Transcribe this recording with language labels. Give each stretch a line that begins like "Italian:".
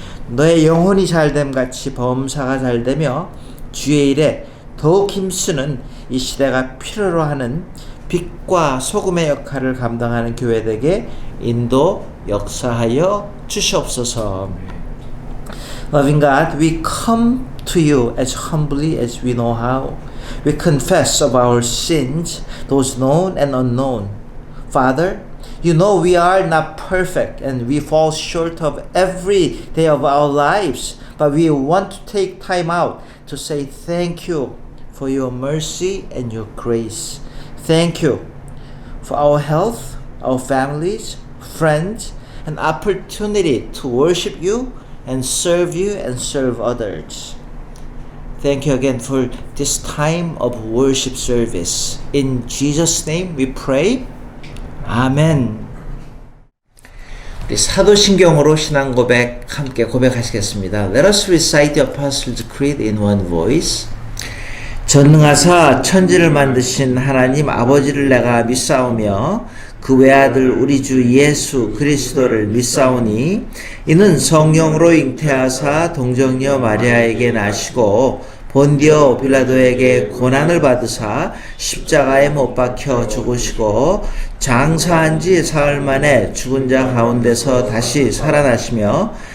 Korean: 너의 영혼이 잘됨 같이 범사가 잘되며 주의 일에 더욱 힘쓰는 이 시대가 필요로 하는 빛과 소금의 역할을 감당하는 교회들에게 인도 역사하여 주시옵소서.
English: Loving God, we come to you as humbly as we know how. We confess of our sins, those known and unknown. Father, you know we are not perfect and we fall short of every day of our lives, but we want to take time out to say thank you for your mercy and your grace. Thank you for our health, our families, friends, and opportunity to worship you and serve others. Thank you again for this time of worship service. In Jesus' name we pray. 아멘.
Korean: 우리 사도신경으로 신앙 고백 함께 고백하시겠습니다.
English: Let us recite the Apostles' Creed in one voice.
Korean: 전능하사 천지를 만드신 하나님 아버지를 내가 믿사오며 그 외아들 우리 주 예수 그리스도를 믿사오니 이는 성령으로 잉태하사 동정녀 마리아에게 나시고 본디오 빌라도에게 고난을 받으사 십자가에 못 박혀 죽으시고 장사한 지 사흘 만에 죽은 자 가운데서 다시 살아나시며